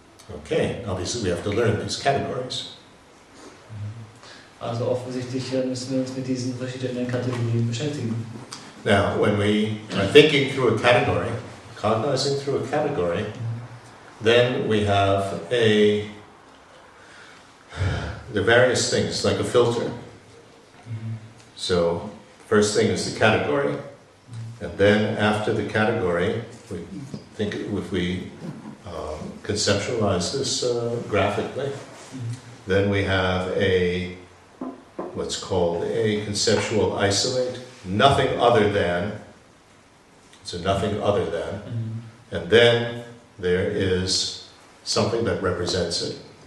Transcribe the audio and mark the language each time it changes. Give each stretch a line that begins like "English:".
English: Okay, obviously we have to learn these categories.
German: Also offensichtlich müssen wir uns mit diesen verschiedenen Kategorien beschäftigen.
English: Now, when we are thinking through a category, cognizing through a category, then we have the various things, like a filter. So, first thing is the category, and then after the category, we think if we conceptualize this graphically, then we have what's called a conceptual isolate, nothing other than, so nothing other than, and then there is something that represents it.